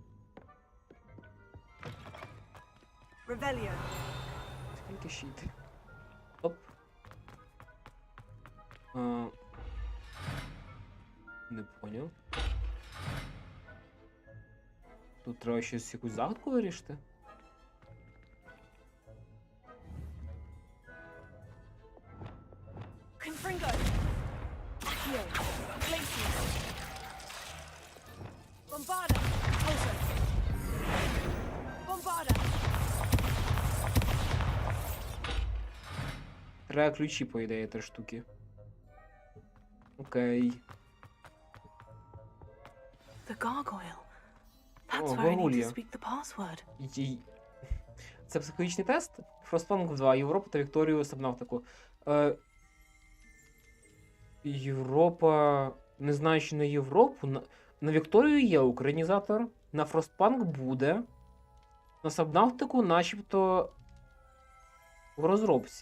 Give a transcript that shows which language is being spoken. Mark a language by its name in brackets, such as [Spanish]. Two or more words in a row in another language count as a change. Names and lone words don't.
[Ukrainian] Revelio. Скільки ще йти? Оп. [Russian] Не поняв. [Ukrainian] Тут треба щось якусь загадку вирішити. Confringo. Accio. Glacius. Bombarda. Pulsar. Bombarda. Треба ключі, по ідеї, 3 штуки. Окей. [English] The gargoyle. That's [Ukrainian] О, [English] where I need to [Ukrainian] гаргулья. [English] speak the password. [Ukrainian] Це психологічний тест? Frostpunk 2. Європа та Вікторію Сабнавтику. Європа... Не знаю, що на Європу. На Вікторію є українізатор. На Frostpunk буде. На Сабнавтику начебто в розробці.